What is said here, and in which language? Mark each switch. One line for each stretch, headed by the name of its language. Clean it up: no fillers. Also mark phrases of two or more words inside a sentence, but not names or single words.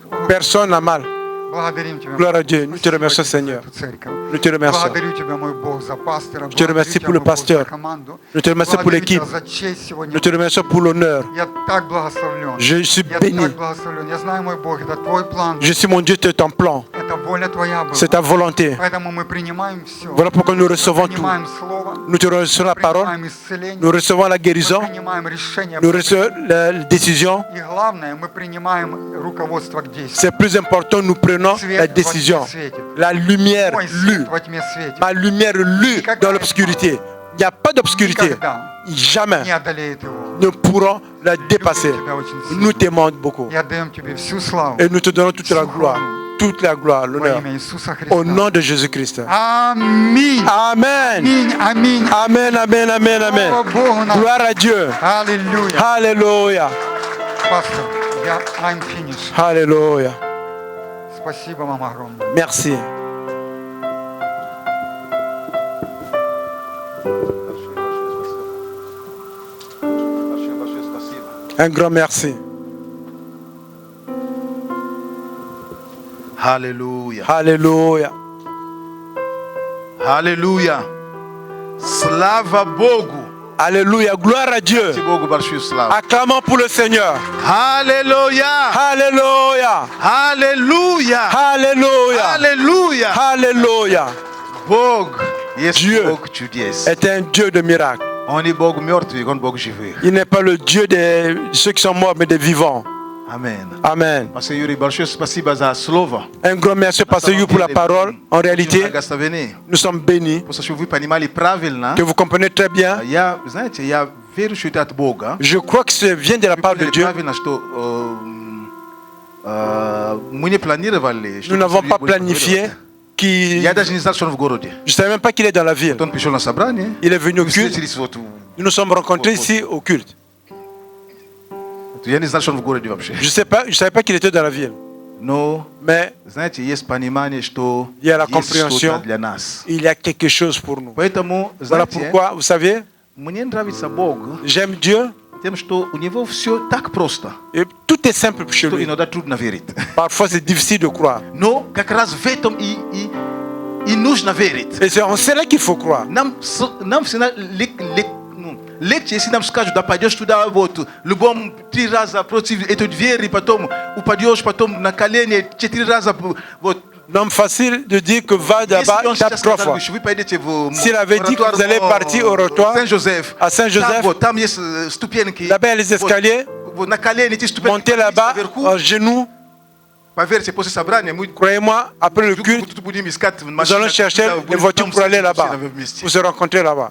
French: Personne n'a mal.
Russian: Благодарим Тебя.
French: Gloire à Dieu. Nous te
Russian: Спасибо
French: remercions,
Russian: Тебе за
French: Seigneur.
Russian: эту церковь.
French: Nous te remercions.
Russian: Благодарю Тебя, мой Бог, за пастора.
French: Je te remercie pour le pasteur. Je te remercie pour l'équipe.
Russian: За честь сегодня.
French: Nous te remercions pour l'honneur.
Russian: Я так благословлен.
French: Je suis
Russian: Я
French: béni.
Russian: так благословлен. Я знаю, мой Бог, это Твой план.
French: Je suis mon Dieu, c'est ton plan.
Russian: Это Это воля Твоя была.
French: C'est ta volonté.
Russian: Поэтому мы принимаем все.
French: Voilà pourquoi nous recevons tout.
Russian: Принимаем Слово,
French: Nous te recevons la parole,
Russian: принимаем исцеление,
French: nous recevons la
Russian: мы
French: guérison,
Russian: принимаем решение.
French: nous recevons la décision.
Russian: И главное, мы принимаем руководство к действию.
French: C'est plus important, nous prenons la décision. La lumière
Russian: Мой
French: lue.
Russian: свет во тьме светит.
French: Ma lumière lue dans l'obscurité. Il n'y a pas d'obscurité.
Russian: Никогда
French: Jamais
Russian: не одолеет его.
French: nous pourrons la dépasser. Nous t'aimons beaucoup.
Russian: И отдаем Тебе всю славу
French: Et nous te donnons toute la gloire,
Russian: во
French: l'honneur.
Russian: имя Иисуса Христа.
French: Au nom de Jésus-Christ.
Russian: Аминь.
French: Amen.
Russian: Аминь. Аминь.
French: Amen, amen, amen, amen.
Russian: Слава Богу нам.
French: Gloire à Dieu.
Russian: Аллилуйя.
French: Alléluia.
Russian: Пастор,
English: I'm finished.
French: Alléluia.
Russian: Спасибо вам огромное.
French: Merci. Un grand merci. Alléluia. Alléluia. Alléluia.
Russian: Слава Богу.
French: Alléluia. Gloire à Dieu.
Russian: Merci Bogu большую славу.
French: Acclamons pour le Seigneur. Alléluia. Alléluia. Alléluia. Alléluia. Alléluia. Alléluia.
Russian: Бог есть
French: Dieu
Russian: Бог чудес.
French: est un Dieu de miracles. Он не Бог мертвый, он Бог живых. Il n'est pas le Dieu de ceux qui sont morts, mais des vivants. Amen. Amen.
Russian: Пастор Юрий, большое спасибо за слово.
French: Un grand merci, Pasteur Yu, pour la parole. En réalité, nous sommes bénis,
Russian: Просто чтобы вы понимали правильно,
French: que vous comprenez très bien.
Russian: я, знаете, я верю, что это от Бога.
French: Je crois que ça vient de la part de
Russian: Поняли
French: Dieu.
Russian: правильно, что мы не планировали, что
French: Nous n'avons
Russian: Пастор
French: pas
Russian: Юрий будет
French: planifié
Russian: проповедовать.
French: qu'il...
Russian: Я даже не знал, что он в городе.
French: Je ne savais même pas qu'il est dans la ville.
Russian: Он пришел на собрание.
French: Il est venu au
Russian: Мы
French: culte.
Russian: встретились вот.
French: Nous nous sommes rencontrés ici au culte.
Russian: Я не знал, что он в городе вообще.
French: Je ne savais pas qu'il était dans la ville.
Russian: Но,
French: Mais
Russian: знаете, есть понимание, что
French: il y a la
Russian: есть
French: compréhension.
Russian: что-то для нас.
French: Il y a quelque chose pour nous.
Russian: Поэтому,
French: Voilà
Russian: знаете,
French: pourquoi, vous savez,
Russian: мне нравится Бог
French: j'aime Dieu.
Russian: тем, что у него все так просто,
French: Et tout est simple chez
Russian: что
French: lui.
Russian: иногда трудно верить.
French: Parfois, c'est difficile de croire.
Russian: Но как раз в этом и нужно верить.
French: Et c'est en cela qu'il faut croire.
Russian: Нам всегда легче, если нам скажут, да пойдешь туда, вот, любом 3 раза против этой двери, потом упадешь, потом на колени 4 раза, вот.
French: Non, facile de dire que va là-bas, tape 3 fois. S'il avait dit que vous allez partir au oratoire à Saint-Joseph, là-bas il y a les escaliers, montez là-bas, en genoux. Croyez-moi, après le culte, nous allons chercher les voitures pour aller là-bas, pour se rencontrer là-bas.